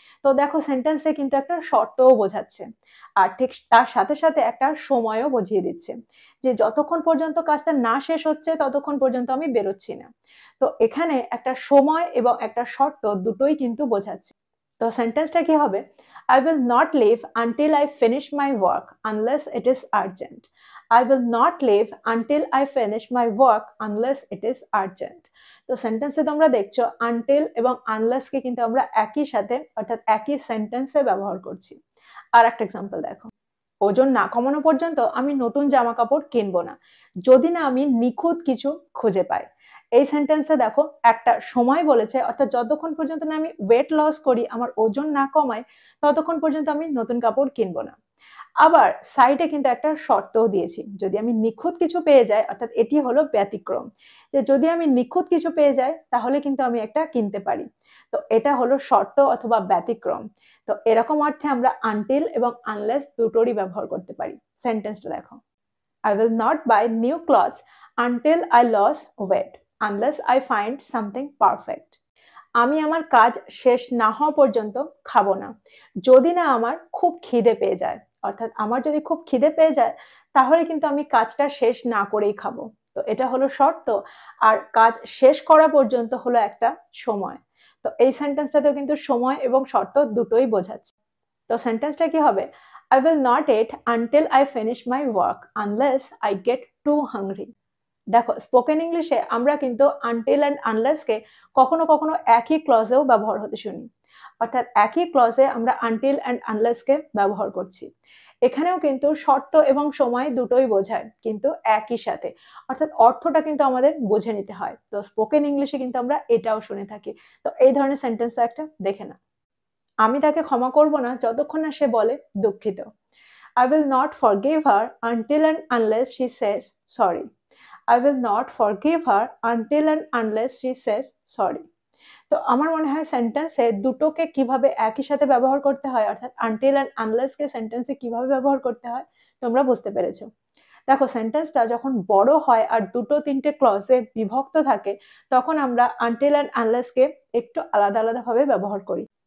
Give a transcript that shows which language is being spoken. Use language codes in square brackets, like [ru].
[bn] তো দেখো সেন্টেন্সে কিন্তু একটা শর্তও বোঝাচ্ছে, আর ঠিক তার সাথে সাথে একটা সময়ও বুঝিয়ে দিচ্ছে, যে যতক্ষণ পর্যন্ত কাজটা না শেষ হচ্ছে ততক্ষণ পর্যন্ত আমি বেরোচ্ছি না। তো এখানে একটা সময় এবং একটা শর্ত দুটোই কিন্তু বোঝাচ্ছে। তো সেন্টেন্সটা কি হবে? [en] I will not leave until I finish my work unless it is urgent. I will not leave until I finish my work unless it is urgent. [bn] তো সেন্টেন্সে তোমরা দেখছো আনটিল এবং আনলেসকে কিন্তু আমরা একই সাথে, অর্থাৎ একই সেন্টেন্সে ব্যবহার করছি। আর একটা এক্সাম্পল দেখো, ওজন না কমানো পর্যন্ত আমি নতুন জামা কাপড় কিনবো না, যদি না আমি নিখুঁত কিছু খুঁজে পাই। এই সেন্টেন্সে দেখো একটা সময় বলেছে, অর্থাৎ যতক্ষণ পর্যন্ত না আমি ওয়েট লস করি, আমার ওজন না কমাই, ততক্ষণ পর্যন্ত আমি নতুন কাপড় কিনবো না। আবার সাইডে কিন্তু একটা শর্তও দিয়েছি, যদি আমি নিখুঁত কিছু পেয়ে যাই, অর্থাৎ এটি হলো ব্যতিক্রম, যে যদি আমি নিখুঁত কিছু পেয়ে যাই তাহলে কিন্তু আমি একটা কিনতে পারি। তো এটা হলো শর্ত অথবা ব্যতিক্রম। তো এরকম অর্থে আমরা আনটিল এবং আনলেস দুটোরই ব্যবহার করতে পারি। সেন্টেন্সটা দেখো, [en] I will not buy new clothes until I lose weight unless I find something perfect. [bn] আমি আমার কাজ শেষ না হওয়া পর্যন্ত খাবো না, যদি না আমার খুব খিদে পেয়ে যায়। অর্থাৎ আমার যদি খুব খিদে পেয়ে যায় তাহলে কিন্তু আমি কাজটা শেষ না করেই খাবো। তো এটা হলো শর্ত, আর কাজ শেষ করা পর্যন্ত হলো একটা সময়। তো এই সেন্টেন্সটাতেও কিন্তু সময় এবং শর্ত দুটোই বোঝাচ্ছে। তো সেন্টেন্সটা কি হবে? [en] I will not eat until I finish my work unless I get too hungry. [bn] দেখো স্পোকেন ইংলিশে আমরা কিন্তু আনটিল অ্যান্ড আনলেসকে কখনো কখনো একই ক্লজেও ব্যবহার হতে শুনি, অর্থাৎ একই ক্লজে আমরা আনটিল অ্যান্ড আনলেসকে ব্যবহার করছি। এখানেও কিন্তু শর্ত এবং সময় দুটোই বোঝায়, কিন্তু একই সাথে, অর্থাৎ অর্থটা কিন্তু আমাদের বুঝে নিতে হয়। তো স্পোকেন ইংলিশে কিন্তু আমরা এটাও শুনে থাকি। তো এই ধরনের সেন্টেন্স একটা দেখে না, আমি তাকে ক্ষমা করব না যতক্ষণ না সে বলে দুঃখিত। [en] I will not forgive her until and unless she says sorry. I will not forgive her until and unless she says sorry. [bn] তো আমার মনে হয় সেন্টেন্সে দুটোকে কিভাবে একই সাথে ব্যবহার করতে হয়, অর্থাৎ আনটিল অ্যান্ড আনলেসকে সেন্টেন্সে কিভাবে ব্যবহার করতে হয় তোমরা বুঝতে পেরেছো। দেখো সেন্টেন্সটা যখন বড় হয় আর দুটো তিনটে ক্লজে বিভক্ত থাকে, তখন আমরা আনটিল অ্যান্ড আনলেসকে একটু আলাদা আলাদা ভাবে ব্যবহার করি।